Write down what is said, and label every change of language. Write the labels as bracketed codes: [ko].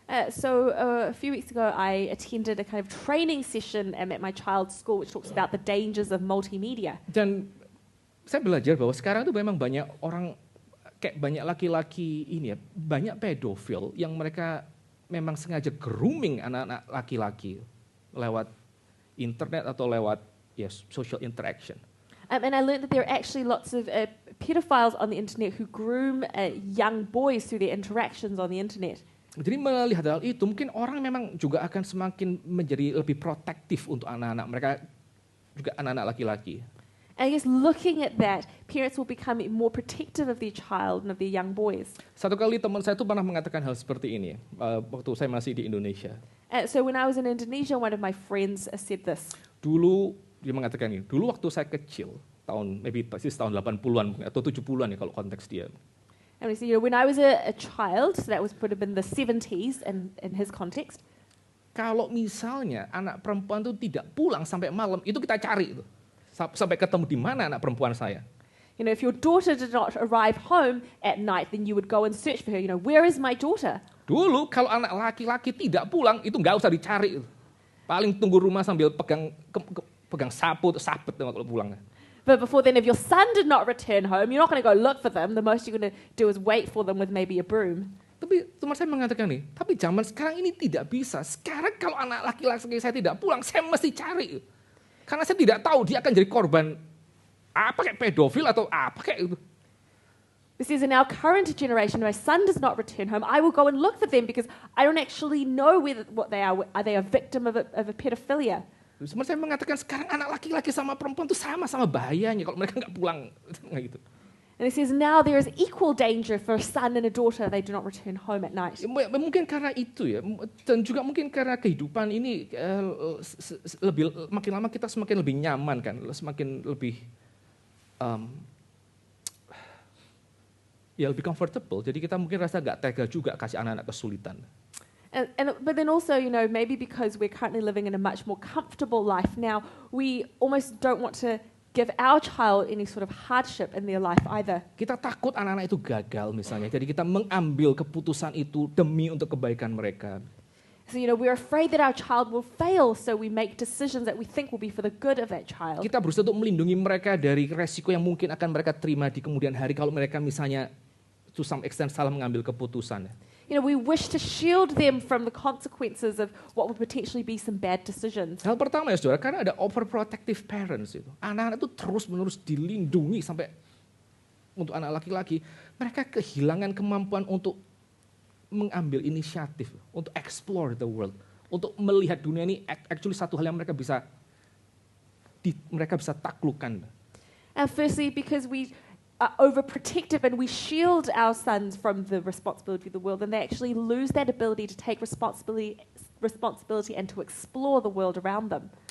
[en] So a few weeks ago, I attended a kind of training session at my child's school, which talks about the dangers of multimedia. [id] Dan saya belajar bahwa sekarang itu memang banyak orang kayak banyak laki-laki ini ya, banyak pedofil yang mereka memang sengaja grooming anak-anak laki-laki lewat internet atau lewat ya [en] social interaction. And I learned that there are actually lots of pedophiles on the internet who groom young boys through their interactions on the internet. [id] Jadi melihat hal itu mungkin orang memang juga akan semakin menjadi lebih protektif untuk anak-anak mereka, juga anak-anak laki-laki. [en] And I guess looking at that, parents will become more protective of their child and of their young boys. [id] Satu kali teman saya itu pernah mengatakan hal seperti ini waktu saya masih di Indonesia. [en] So when I was in Indonesia, one of my friends said this. [id] Dulu dia mengatakan ini, dulu waktu saya kecil, tahun 80-an atau 70-an ya kalau konteks dia. [en] And we said, you know, when I was a child, so that would have been the 70s in his context. [id] Kalau misalnya anak perempuan itu tidak pulang sampai malam, itu kita cari itu. Sampai ketemu di mana anak perempuan saya. [en] You know, if your daughter did not arrive home at night, then you would go and search for her. You know, where is my daughter? [id] Dulu kalau anak laki-laki tidak pulang, itu nggak usah dicari. Paling tunggu rumah sambil pegang sapu atau sabet kalau pulang. [en] But before then, if your son did not return home, you're not going to go look for them. The most you're going to do is wait for them with maybe a broom. [id] Tapi teman saya mengatakan nih, tapi zaman sekarang ini tidak bisa. Sekarang kalau anak laki-laki saya tidak pulang, saya mesti cari. Karena saya tidak tahu dia akan jadi korban apa kayak pedofil atau apa kayak itu. [en] This is in our current generation. My son does not return home. I will go and look for them because I don't actually know what they are. Are they a victim of a pedophilia? [id] Sebenarnya saya mengatakan sekarang anak laki-laki sama perempuan itu sama-sama bahayanya kalau mereka nggak pulang gitu. [en] And it says now there is equal danger for a son and a daughter they do not return home at night. [id] Mungkin karena itu ya, dan juga mungkin karena kehidupan ini lebih makin lama kita semakin lebih nyaman kan, semakin lebih ya lebih comfortable. Jadi kita mungkin rasa nggak tega juga kasih anak-anak kesulitan. [en] But then also, you know, maybe because we're currently living in a much more comfortable life now, we almost don't want to give our child any sort of hardship in their life either. [id] Kita takut anak-anak itu gagal misalnya, jadi kita mengambil keputusan itu demi untuk kebaikan mereka. [en] So, you know, we're afraid that our child will fail, so we make decisions that we think will be for the good of that child. [id] Kita berusaha untuk melindungi mereka dari resiko yang mungkin akan mereka terima di kemudian hari kalau mereka misalnya [en] to some extent [id] salah mengambil keputusan. [en] You know, we wish to shield them from the consequences of what would potentially be some bad decisions. [id] Hal pertama ya saudara, karena ada overprotective parents itu. Anak-anak itu terus-menerus dilindungi sampai untuk anak laki-laki. Mereka kehilangan kemampuan untuk mengambil inisiatif, untuk [en] explore the world. [id] Untuk melihat dunia ini actually satu hal yang mereka bisa taklukkan. [en] And firstly, because we are overprotective and we shield our sons from the responsibility of the world, and they actually lose that ability to take responsibility and to explore the world around them.